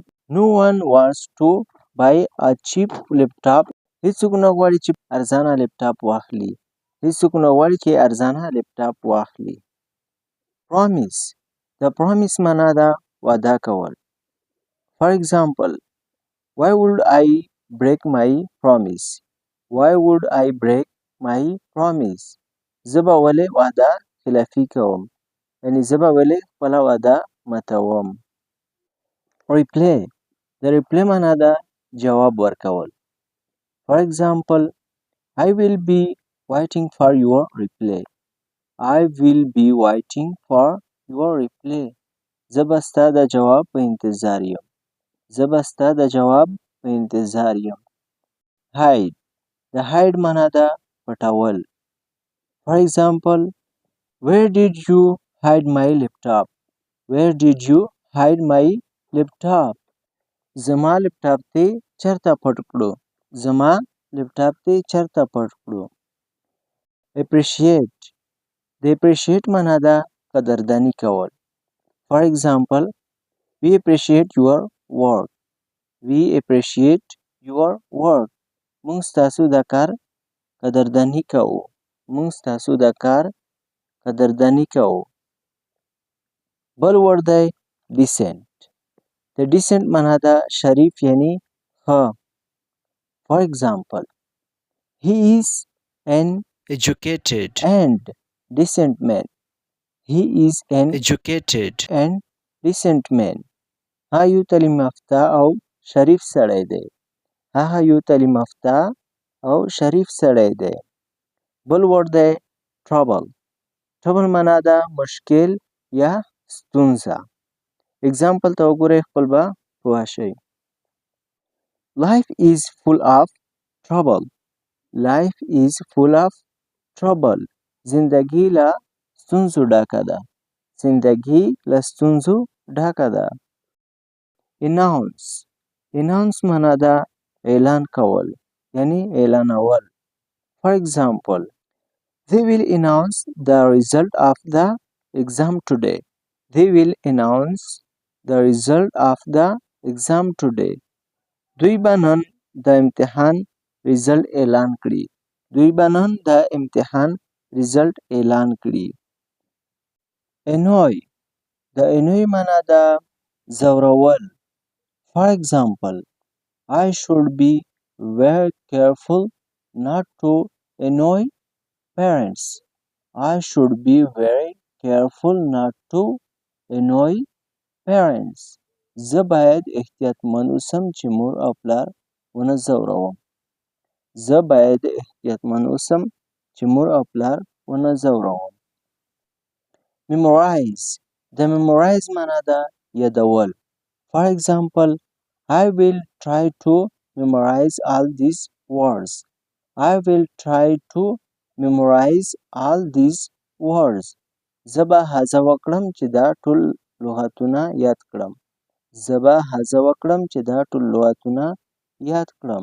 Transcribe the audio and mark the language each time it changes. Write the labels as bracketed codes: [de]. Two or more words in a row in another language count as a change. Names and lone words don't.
[en] No one wants to buy a cheap laptop. [ps] هیڅوک نه غواړي چې ارزانه لپټاپ واخلي. هیڅوک نه غواړي چې ارزانه لپټاپ واخلي. Promise. د promise معنا ده وعده کول. [en] For example, why would I break my promise? Why would I break my promise? [ps] زه به ولې وعده خلافي کوم. یعنی زه به ولې خپله وعده ماتوم. Reply. د reply معنا ده جواب ورکول. [en] For example, I will be waiting for your reply. I will be waiting for your reply. [ps] زه به ستا د جواب په انتظار یم. زه به ستا د جواب په انتظار یم. Hide. د hide معنا ده پټول. [en] For example, where did you hide my laptop? Where did you hide my laptop? [ps] زما لپټاپ ته چرته پټ کړو. زما لپټاپ ته چرته پټ کړو. Appreciate. د appreciate معنا ده قدرداني کول. [en] For example, we appreciate your work. We appreciate your work. [ps] موږ ستاسو د کار قدرداني کوو. موږ ستاسو د کار قدرداني کوو. بل ورډ دی decent. د decent معنا ده شریف یعنی ښه. [en] For example, he is an educated and decent man. He is an educated and decent man. [ps] هغه یو تعلیم یافته او شریف سړی دی. هغه یو تعلیم یافته او شریف سړی دی. بل ورډ دی trouble. trouble معنا ده مشکل یا ستونزه. Example ته وګورئ خپل به پوه شئ. [en] Life is full of trouble. Life is full of trouble. [ps] زندگی له ستونزو ډکه ده. زندگی له ستونزو ډکه ده. Announce. Announce معنا ده اعلان کول. یعنی اعلانول. [en] For example, they will announce the result of the exam today. They will announce the result of the exam today. [ps] دوی به نن د امتحان ریزلټ اعلان کړي. دوی به نن د امتحان ریزلټ اعلان کړي. Annoy. د annoy معنا ده ځورول. [en] For example, I should be very careful not to annoy parents. I should be very careful not to annoy parents. [ps] زه باید احتیاطمند اوسم چې مور او پلار ونه ځوروم. زه باید احتیاطمند اوسم چې مور او پلار ونه ځوروم. Memorize. د memorize معنا ده یادول. [en] For example, I will try to memorize all these words. I will try to memorize all these words. [ps] زه به هڅه وکړم چې دا ټول لغتونه یاد کړم. زه به هڅه وکړم چې دا ټول لغتونه یاد کړم.